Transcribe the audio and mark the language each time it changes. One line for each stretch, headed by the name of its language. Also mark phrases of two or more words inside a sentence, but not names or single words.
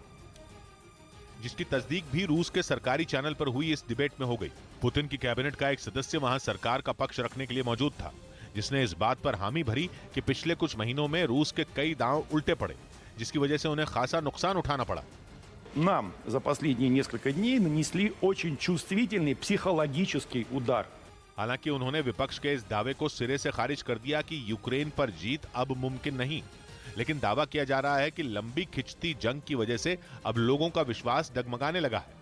Hindi: जिसकी तस्दीक भी रूस के सरकारी चैनल पर हुई इस डिबेट में हो गई। पुतिन की कैबिनेट का एक सदस्य वहां सरकार का पक्ष रखने के लिए मौजूद था, जिसने इस बात पर हामी भरी कि पिछले कुछ महीनों में रूस के कई दांव उल्टे पड़े, जिसकी वजह से उन्हें खासा नुकसान उठाना पड़ा।
Russian: Нам за последние несколько дней нанесли очень чувствительный психологический удар.
Hindi: हालांकि उन्होंने विपक्ष के इस दावे को सिरे से खारिज कर दिया कि यूक्रेन पर जीत अब मुमकिन नहीं, लेकिन दावा किया जा रहा है कि लंबी खिंचती जंग की वजह से अब लोगों का विश्वास डगमगाने लगा है।